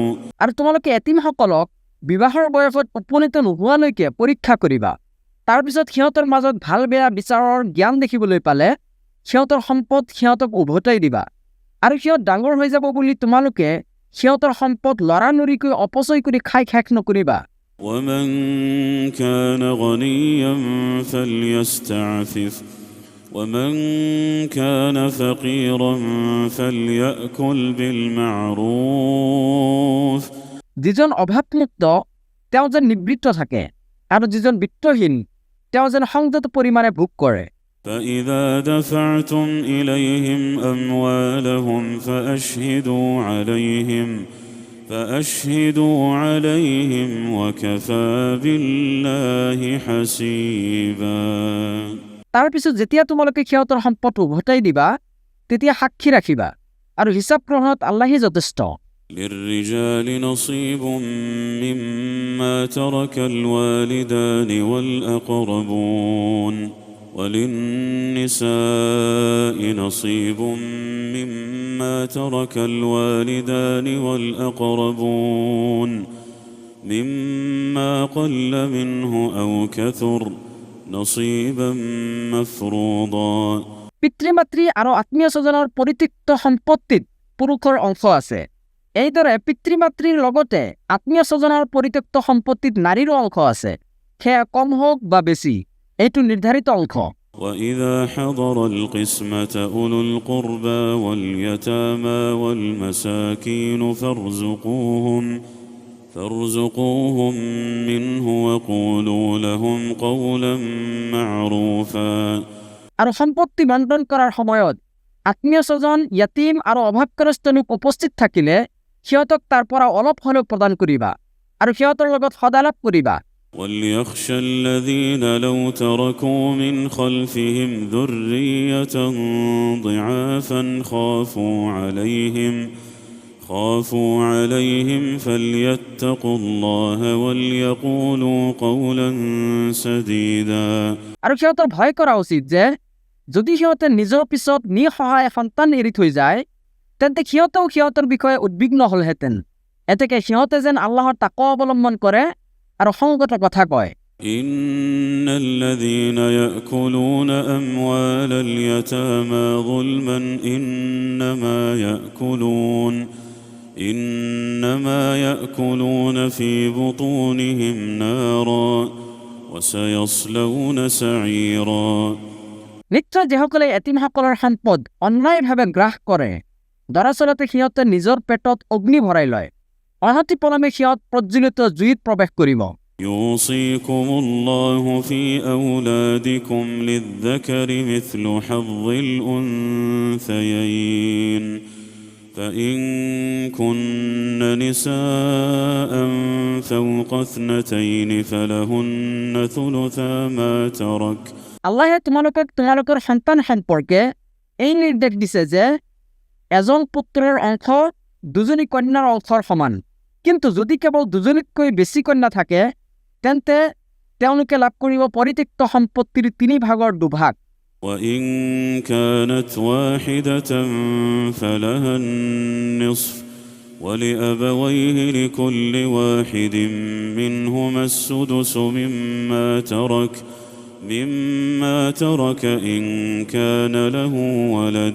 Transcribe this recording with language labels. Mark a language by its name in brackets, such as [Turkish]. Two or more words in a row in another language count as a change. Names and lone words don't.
[Assamese] আৰু তোমালোকে এতিমসকলক বিবাহৰ বয়সত উপনীত নোহোৱালৈকে পৰীক্ষা কৰিবা। তাৰপিছত সিহঁতৰ মাজত ভাল বেয়া বিচাৰৰ জ্ঞান দেখিবলৈ পালে সিহঁতৰ সম্পদ সিহঁতক উভতাই দিবা। আৰু সিহঁত ডাঙৰ হৈ যাব বুলি তোমালোকে সিহঁতৰ সম্পদ লৰালৰিকৈ অপচয় কৰি খাই শেষ নকৰিবা। [Arabic] ومن كان غنيا فليستعفف ومن كان فقيرا فليأكل بالمعروف [Assamese] যিজন অভাৱমুক্ত তেওঁ যেন নিবৃত্ত থাকে আৰু যিজন বিত্তহীন তেওঁ যেন সংযত পৰিমাণে ভোগ কৰে। [Arabic] فإذا دفعتم إليهم أموالهم فأشهدوا عليهم وكفى بالله حسيبا [Assamese] তাৰ পিছত যেতিয়া তোমালোকে সিহঁতৰ সম্পদ উভতাই দিবা তেতিয়া সাক্ষী ৰাখিবা আৰু হিচাপ গ্ৰহণত আল্লাহেই যথেষ্ট [Arabic] للرجال نصيب مما ترك الوالدان والأقربون وللنساء نصيب مما ترك الوالدان والأقربون مما قل منه أو كثر نصيبا مفروضا [Assamese] পিতৃ-মাতৃ আৰু আত্মীয় স্বজনৰ পৰিত্যক্ত সম্পত্তিত পুৰুষৰ অংশ আছে এইদৰে পিতৃ-মাতৃৰ লগতে আত্মীয় স্বজনৰ পৰিত্যক্ত সম্পত্তিত নাৰীৰো অংশ আছে সেয়া কম হওক বা বেছি এইটো নিৰ্ধাৰিত অংশ [Arabic] وإذا حضر القسمة أولو القربى واليتامى والمساكين فارزقوهم منه وقولوا لهم قولا معروفا [Assamese] আৰু সম্পত্তি বণ্টন কৰাৰ সময়ত আত্মীয় স্বজন য়াতীম আৰু অভাৱগ্ৰস্ত লোক উপস্থিত থাকিলে সিহঁতক তাৰ পৰা অলপ হ'লেও প্ৰদান কৰিবা আৰু সিহঁতৰ লগত সদালাপ কৰিবা [Arabic] وليخشى الذين لو تركوا من خلفهم ذرية ضعافا خافوا عليهم فليتقوا الله وليقولوا قولا سديدا [Assamese] আৰু সিহঁতৰ ভয় কৰা উচিত যে যদি সিহঁতে নিজৰ পিছত নিসহায় সন্তান এৰি থৈ যায় তেন্তে সিহঁতেও সিহঁতৰ বিষয়ে উদ্বিগ্ন হ'লহেঁতেন এতেকে সিহঁতে যেন আল্লাহৰ তাকৱা অৱলম্বন কৰে আৰু সংগত কথা কয় [Arabic] إن الذين يأكلون أموال اليتامى ظلما إنما يأكلون في بطونهم نارا وسيصلون سعيرا [Assamese] নিশ্চয় যিসকলে এতিমসকলৰ সম্পদ অন্যায়ভাৱে গ্ৰাস কৰে দৰাচলতে সিহঁতে নিজৰ পেটত অগ্নি ভৰাই লয় অনতি পলমে সিহঁত প্ৰজ্বলিত জুইত প্ৰৱেশ কৰিব [Arabic] يوصيكم الله في أولادكم للذكر مثل حظ الأنثيين فإن كن نساء فوق 2 فلهن ثلثا ما ترك [Assamese] আল্লাহে তোমালোকৰ সন্তান সম্পৰ্কে এই নিৰ্দেশ দিছে যে এজন পুত্ৰৰ অংশ দুজনী কন্যাৰ অংশৰ সমান কিন্তু যদি কেৱল দুজনীতকৈ বেছি কন্যা থাকে তেন্তে তেওঁলোকে লাভ কৰিব পৰিত্যক্ত সম্পত্তিৰ 3/2 2ভাগ [Arabic] وإن كانت واحدة فلها النصف ولأبويه لكل واحد منهما السدس مما ترك إن كان له ولد